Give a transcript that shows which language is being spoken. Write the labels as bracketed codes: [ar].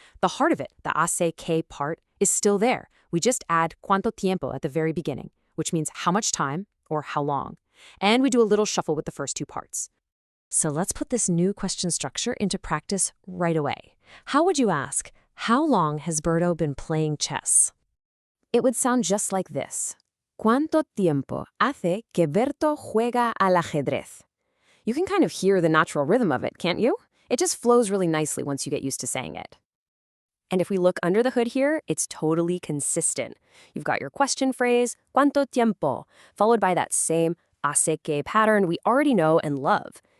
[en] The heart of it, the hace que part, is still there. We just add [es] cuánto tiempo [en] at the very beginning, which means how much time or how long. And we do a little shuffle with the first 2 parts. So let's put this new question structure into practice right away. How would you ask, how long has Berto been playing chess? It would sound just like this. [es] ¿Cuánto tiempo hace que Berto juega al ajedrez? [en] You can kind of hear the natural rhythm of it, can't you? It just flows really nicely once you get used to saying it. And if we look under the hood here, it's totally consistent. You've got your question phrase, [es] ¿cuánto tiempo?, [en] followed by that same hace que pattern we already know and love.